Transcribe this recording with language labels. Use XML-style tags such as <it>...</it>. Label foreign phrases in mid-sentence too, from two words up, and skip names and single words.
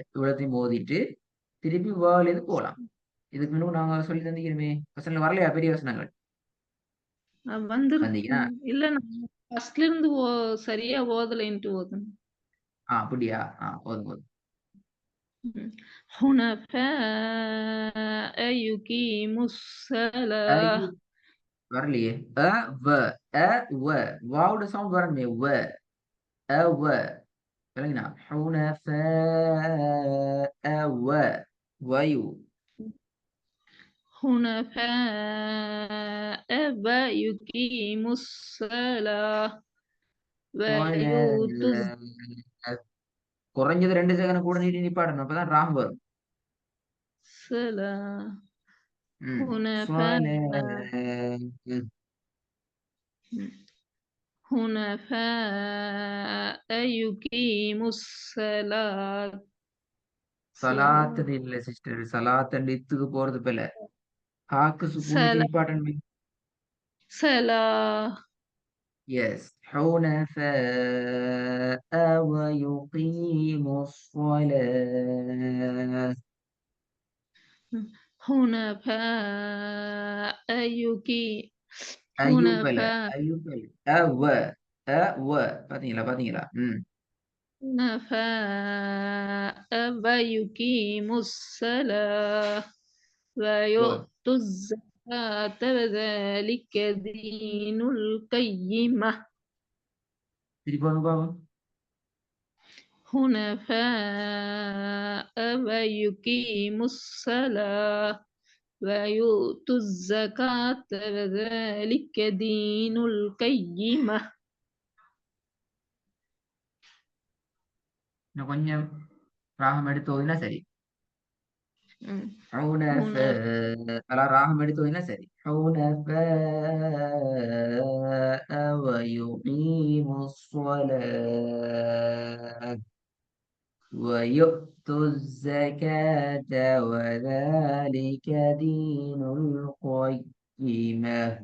<ta>இவ்வளத்தையும் ஓதிட்டு திருப்பி வாவிலேருந்து போகலாம். இதுக்கு முன்னும் நாங்க சொல்லி தந்திக்கிறோமே. வசனங்கள் வரலையா? பெரிய வசனங்கள் வந்தீங்கன்னா இல்ல நான் ஃபர்ஸ்ட்ல இருந்து சரியா ஓதலைன்ட்டு ஓதணும். அப்படியா? போதும் போதும்.</ta> <ar>حنفاء يقيموا الصلاة.</ar> <ta>வரலையே. அ வ அ வ வாவோட சவுண்ட் வரணுமே. வ அ வ விளங்கினா வ வயு</ta> <ar>حنفاء ويقيموا الصلاة ويؤتوا</ar> <ta>சொல குறைஞ்சது 2 செகண்ட் கூட நீட்டி நிப்பாடணும். அப்பதான் ராகம் வரும்.</ta> <ar>الصلاة</ar> <ta>சொல</ta> <ar>حنفاء حنفاء يقيموا الصلاة.</ar> <ta>சலாத்து இல்ல சிஸ்டர். சலாத்து இத்துக்கு போறது போல ஹாக்கு சுக்கூன் வச்சு</ta> <ar>صلاة</ar> <ta>நிப்பாட்டணும்.</ta> <ar>صلاة எஸ் حنفاء ويقيموا الصلاة. حنفاء ஐயூபல حنفاء</ar> <ta>ஐயூபல வ வ பாத்தீங்களா பாத்தீங்களா?</ta> <ar>حنفاء ويقيموا الصلاة</ar> <ta>குட்.</ta> <ar>ويؤتوا الزكاة وذلك دين القيمة.</ar> <ta>திருப்பி ஒன்று பாப்போம்.</ta> <ar>حنفاء ويقيموا الصلاة ويؤتوا الزكاة وذلك دين القيمة.</ar> <ta>இன்னும் கொஞ்சம் ராகம் எடுத்து ஓதினா சரி.</ta> <ar>حنفاء</ar> <ta>அலாம் ராகம் எடுத்து ஓதினா சரி.</ta> <ar>ويقيموا الصلاة ويؤتوا الزكاة وذلك دين القيمة.</ar>